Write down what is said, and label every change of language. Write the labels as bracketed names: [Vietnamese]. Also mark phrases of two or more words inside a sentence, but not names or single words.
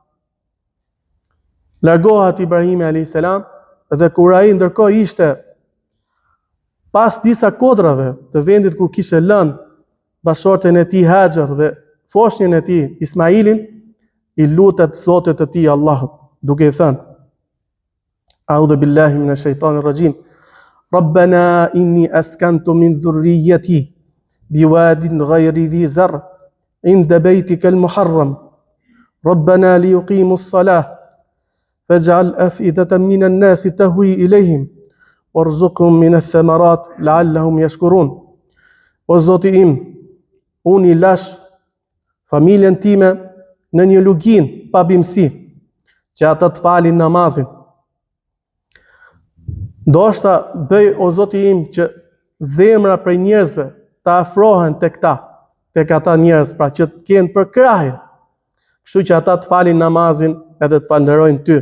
[Albanian] Largohet Ibrahimi [Arabic] عليه السلام [Albanian] dhe kur ai ndërkohë ishte pas disa kodrave të vendit ku kishte lënë bashorten e tij Hajar dhe foshnjën e tij Ismailin, i lutet Zotit të tij Allahut, duke i thënë: [Arabic] أعوذ بالله من الشيطان الرجيم. ربنا إني أسكنت من ذريتي بواد غير ذي زرع عند بيتك المحرم. ربنا ليقيموا الصلاة فاجعل أفئدة من الناس تهوي إليهم وارزقهم من الثمرات لعلهم يشكرون. [Albanian] O Zoti im, unë i lash familjen time në një lugin pa bimësi, që ata të falin namazin. Ndoshta bëj o Zoti im që zemra prej njerëzve të afrohen tek ata njerëz, pra që të kenë përkrahje, kështu që ata të falin namazin edhe të falënderojnë ty.